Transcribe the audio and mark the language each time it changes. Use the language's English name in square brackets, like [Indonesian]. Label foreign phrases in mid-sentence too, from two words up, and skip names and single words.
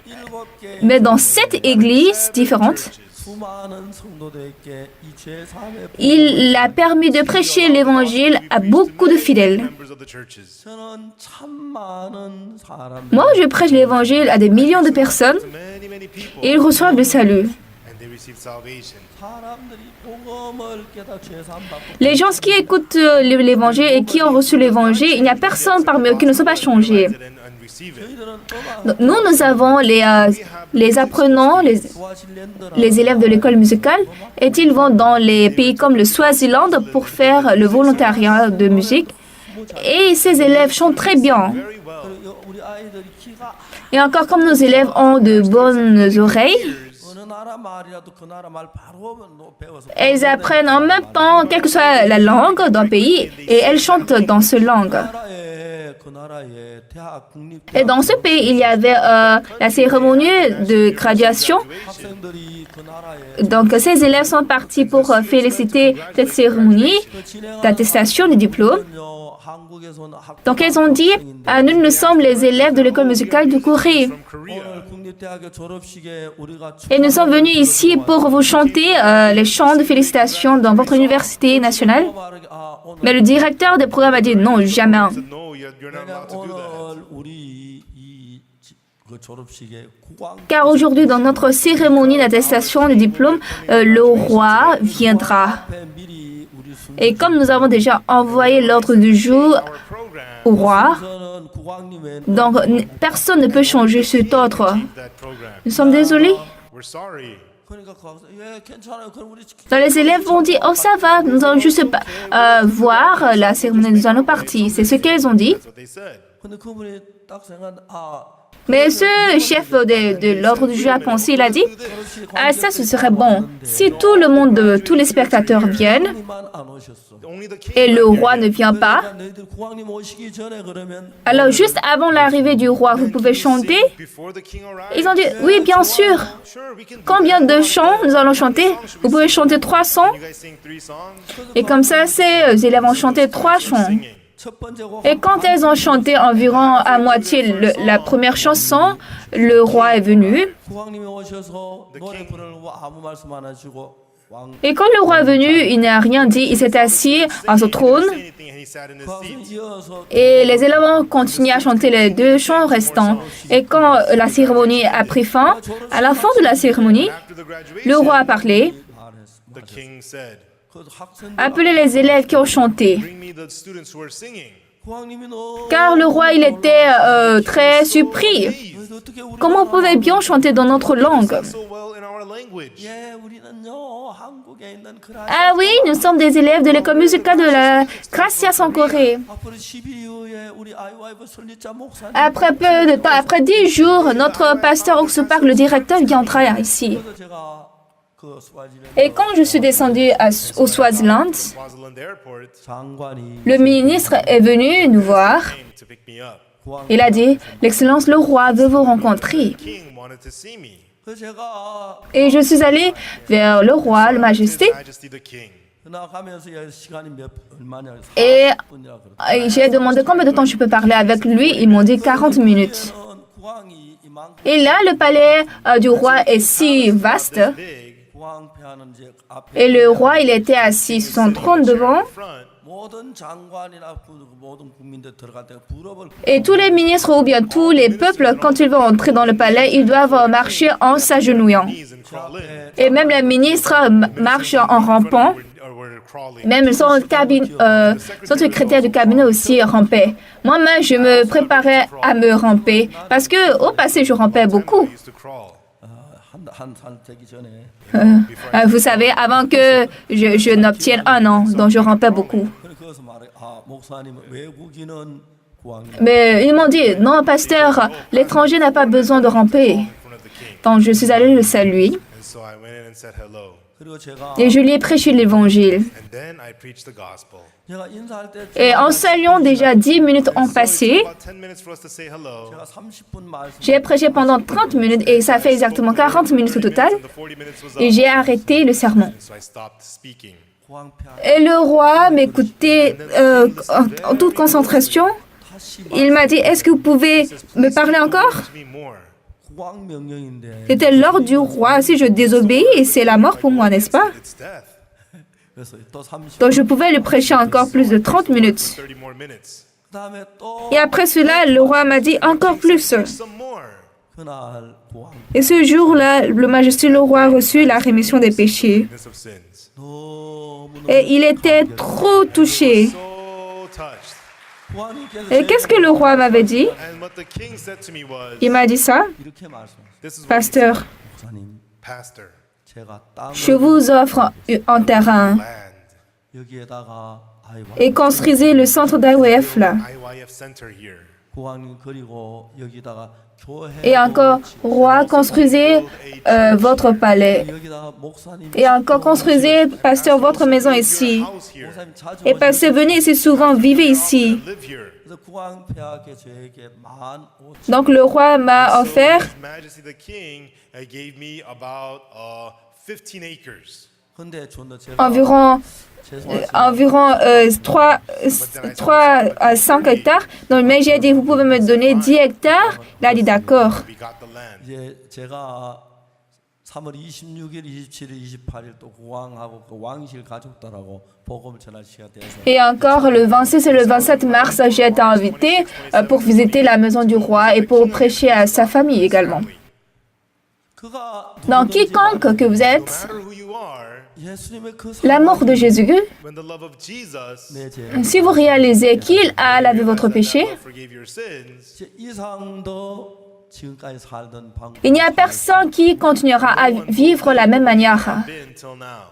[Korean] 7개 [French] Mais dans 7 églises différentes, [Korean] 수많은 성도들에게 이 죄사함의 [French] il a permis de prêcher l'évangile à beaucoup de fidèles. [English] Members of the churches. [Korean] 저는 참 많은 사람 [French] Moi, je prêche l'évangile à des millions de personnes [English] Many people. [French] et ils reçoivent le salut. [English] And they received salvation. [Korean] 사람들이 복음을 깨닫 죄사함 받고 [French] Les gens qui écoutent l'évangile et qui ont reçu l'évangile, il n'y a personne parmi eux qui ne sont pas changés. [English] And receive it. [Korean] 저희들은 음악 [French] Nous avons les apprenants, les élèves de l'école musicale, et ils vont dans les pays comme le Swaziland pour faire le volontariat de musique. Et ces élèves chantent très bien. [English] Very well. [Korean] 그리고 우리 아이들이 키가 [French] Et encore comme nos élèves ont de bonnes oreilles, [Korean] 어느 나라 말이라도 그 나라 말 바로 배워서 [French] elles apprennent en même temps, quelle que soit la langue d'un pays, et elles chantent dans cette langue. [Korean] 그 나라의 대학 국립 [French] Et dans ce pays, il y avait la cérémonie de graduation. [Korean] 학생들이 그 나라의 [French] Donc, ces élèves sont partis pour féliciter cette cérémonie [Korean] 그 진행하는 [French] d'attestation du diplôme. [Korean] 학교는요, 한국에서 온 [French] Donc elles ont dit, ah, nous sommes les élèves de l'école musicale de Corée. [English] From Korea. [Korean] 오늘 국립대학교 졸업식에 우리가 [French] Et nous sommes venus ici pour vous chanter les chants de félicitations dans votre université nationale. Mais le directeur des programmes a dit non, jamais. [English] Said, no, you're not allowed to do that. [Korean] 오늘 우리 그 졸업식에 국왕 [French] Car aujourd'hui, dans notre cérémonie d'attestation de diplôme, le roi viendra. [Korean] 앞에 미리 우리 [French] Et comme nous avons déjà envoyé l'ordre du jour [English] Our program, [French] au roi, [Korean] 순서는 국왕님의 [French] donc personne ne peut changer cet ordre. [English] that program. [French] Nous sommes désolés. [English] We're sorry. [Korean] 그러니까 거기서 예 괜찮아요. 그럼 우리 [French] Donc les élèves vont dire, oh ça va, nous allons juste voir la cérémonie, nous allons partir. C'est ce qu'elles ont dit. [English] That's what they said. [Korean] 근데 그분이 딱 생각 [French] Mais ce chef de l'ordre du jour a pensé, il a dit, ah ça ce serait bon. Si tout le monde, tous les spectateurs viennent [Korean] 국왕님만 안 오셨어. [English] Only the king. [French] et le roi ne vient pas, [Korean] 너희들 국왕님 오시기 전에 그러면 [French] alors juste avant l'arrivée du roi, vous pouvez chanter. [English] Before the king arrives. [French] Ils ont dit, oui bien sûr. [English] Sure, we can do [French] Combien [English] that. [French] de chants nous allons chanter? Vous pouvez chanter 3 chants. [English] You guys sing 3 songs. [French] Et comme ça, ces élèves ont chanté 3 chants. [English] Singing. [Korean] 첫 번째 곡 [French] Et quand elles ont chanté environ à moitié la première chanson, le roi est venu. [Korean] 국왕님이 오셔서 노래 부르고 아무 말씀 안 하시고 왕 [French] Et quand le roi est venu, il n'a rien dit. Il s'est assis à son trône. [English] Say anything, and he sat in his [Korean] 가수 [English] seat. [Korean] 이어서 [French] Et les élèves ont continué à chanter les 2 chants restants. Et quand la cérémonie a pris fin, à la fin de la cérémonie, [English] After the graduation, [French] le roi a parlé. [Korean] 말했어. [English] the king said, [Korean] 그 학생들 [French] Appelez les élèves qui ont chanté. [English] bring me the students who are singing. [Korean] 국왕님이 너 [French] Car le roi, il était très surpris. [Korean] 너희들 어떻게 우리 [French] Comment vous pouvez bien chanter dans notre langue? [English] So well in our language. [Korean] 예 우리는요 한국에 있는 그라 [French] Ah oui, nous sommes des élèves de l'école musicale de la Gracias en Corée. [Korean] 앞으로 10일 이후에 우리 IYF 설립자 목사님 [French] Après peu de temps, après 10 jours, notre pasteur Oxupak, le directeur, viendra ici. [Korean] 그래서 제가 그 스와지랜드 [French] Et quand je suis descendue au Swaziland, [English] Swaziland Airport [Korean] 장관이 [French] le ministre est venu nous voir. [English] came to pick me up. [Korean] 국왕 [French] Il a dit, l'Excellence, le roi veut vous rencontrer. [English] The king wanted to see me. [Korean] 그래서 제가 [French] Et je suis allée vers le roi, le majesté, [English] His Majesty the king. [Korean] 나가면서 시간이 얼마냐 그래서 [French] et [Korean] 40분이라 그랬어요. [French] j'ai demandé combien de temps je peux parler avec lui. Ils m'ont dit 40 minutes. [Korean] 국왕이 이만큼 [French] Et là, le palais du roi est si vaste. [English] Big [Korean] 국왕패하는 이제 앞에 [French] Et le roi, il était assis sur son trône devant. [English] front. [Korean] 모든 장관이나 모든 국민들 들어갈 때 부럽을 [French] Et tous les ministres ou bien tous les peuples, quand ils vont entrer dans le palais, ils doivent marcher en s'agenouillant. [English] Knees and crawl in. [French] Et même les ministres marchent en rampant. [English] Or were crawling. [French] Même son secrétaire du cabinet aussi rampait. Moi-même, je me préparais à me ramper. Parce que au passé, je rampais beaucoup. [English] I used to crawl. [Korean] 한살 되기 전에 [French] Vous savez, avant que je n'obtienne un an, donc je rampais beaucoup. [Korean] 그래서 말해 목사님 외국인은 국왕님 [French] Mais ils m'ont dit, non, pasteur, l'étranger n'a pas besoin de ramper. [English] In front of the king. [French] Donc je suis allée le saluer [English] And so I went in and said hello. [Korean] 그리고 제가 [French] et je lui ai prêché l'évangile. [English] And then I preached the gospel. [Korean] 제가 인사할 때 [French] Et en saluant, déjà 10 minutes ont [English] So it [French] passé. [English] took about 10 minutes for us to say hello. [Korean] 제가 30분 말씀 [French] J'ai prêché pendant 30 minutes et ça fait exactement 40 minutes au total. [English] And the 40 minutes was [French] Et [English] up. [French] j'ai arrêté le sermon. [English] So I stopped speaking. [Korean] 국왕패 [French] Et le roi m'écoutait en toute concentration. [Korean] 다시 [French] Il m'a dit, est-ce que vous pouvez me parler encore? [English] To me more. [Korean] 국왕 명령인데 [French] C'était l'ordre du roi. Si je désobéis, c'est la mort pour moi, n'est-ce pas? [English] It's death. [Korean] 그래서 또 30. [French] Donc je pouvais le prêcher encore plus de 30 minutes. [English] 30 more minutes. [Korean] 그다음에 또 [French] Et après cela, le roi m'a dit encore plus. [English] Some more. [Korean] 그날 국왕 [French] Et ce jour-là, le majesté le roi a reçu la rémission des péchés. [English] Forgiveness of sins. [Korean] 너무 [French] Et il était trop touché. [English] So touched. [Korean] 국왕님께서 [French] Et qu'est-ce que le roi m'avait dit? [English] And what the king said to me was, [French] Il m'a dit ça, [Korean] 이렇게 말씀하셨어요. [English] this is what [French] pasteur, [Korean] 목사님 [English] pastor, [Korean] 제가 땅을 [French] je vous offre un terrain [English] land, [Korean] 여기에다가 [French] et construisez le centre d'IWF là. [English] IYF center here. [Korean] 국왕님 그리고 여기다가 교회 [French] Et encore, roi, construisez votre palais. [Korean] 여기다가 목사님 [French] Et encore, construisez, pasteur, votre maison ici. [English] House here. [Korean] 목사님 자주 [French] Et pasteur, venez ici souvent, vivez ici. [English] Live here. [Korean] 그래서 국왕폐하께 저에게 15,000 [French] Donc le roi m'a offert [English] His Majesty the King gave me about 15 acres. [French] environ 3 à 5 hectares. Donc, mais j'ai dit, vous pouvez me donner 10 hectares. Il a dit d'accord. [English] We got the land. [Korean] 이제 제가 3월 26일, 27일, 28일 또 국왕하고 그 왕실 가족들하고 복음을 전할 시간 돼서 [French] Et encore, le 26 et le 27 mars, j'ai été invité pour visiter la maison du roi et pour prêcher à sa famille également. [Korean] 그가 [French] Donc, quiconque que vous [English] No [French] êtes, [English] matter who you are, [Korean] 예수님의 그 [French] l'amour de Jésus, [English] when the love of Jesus [Korean] 내 죄, [French] si vous réalisez qu'il a lavé votre péché, [English] forgave your sins, [Korean] 제 이상도 지금까지 살던 방법 [French] il n'y a personne qui continuera à vivre la même manière. [English] been till now.